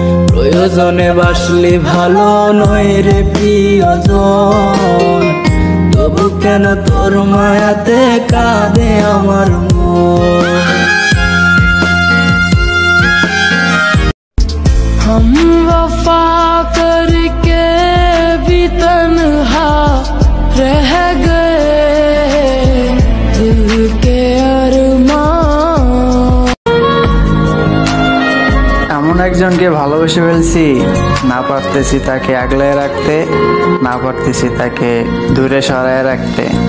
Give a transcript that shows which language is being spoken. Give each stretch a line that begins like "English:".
Bangla: প্রয়োজনে বাসলি ভালো নয় রে প্রিয়জন, তবু কেন তোর মায়াতে কাঁদে আমার মন।
Hindi: हम वफा करके भी तन्हा रह गए दिल के अरमान।
Bangla: এমন একজনকে ভালোবেসে ফেলছি, না পারতেছি তাকে আগলায় রাখতে, না পারতেছি তাকে দূরে সরায় রাখতে।